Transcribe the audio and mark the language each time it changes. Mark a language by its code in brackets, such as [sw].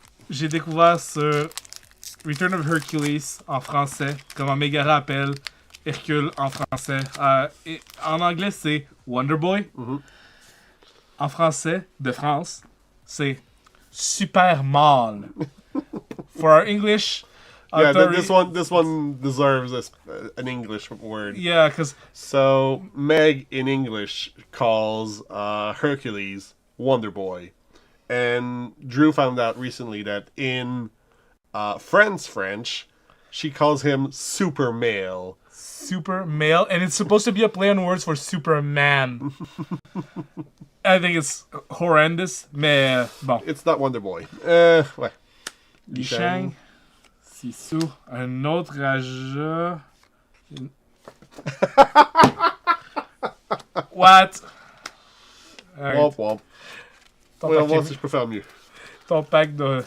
[fr] J'ai découvert sur Return of Hercules en français, comment Mégara appelle Hercule en français. Et en anglais, c'est Wonder Boy. En français, de France, c'est Super Mâle. [en] For our English... Yeah, this one deserves an English word. Yeah, because... So, Meg in English calls Hercules Wonder Boy. And Drew found out recently that in Friends French, she calls him Super Male. super male, and it's supposed to be a play on words for Superman. I think it's horrendous, [fr] mais bon. [en] It's not Wonder Boy. Ouais. [fr] Li Shang, Sisu, un autre rageur. [en] What? Alright. Womp womp. [fr] Ton, On va voir pack, si je peux faire mieux. ton pack de...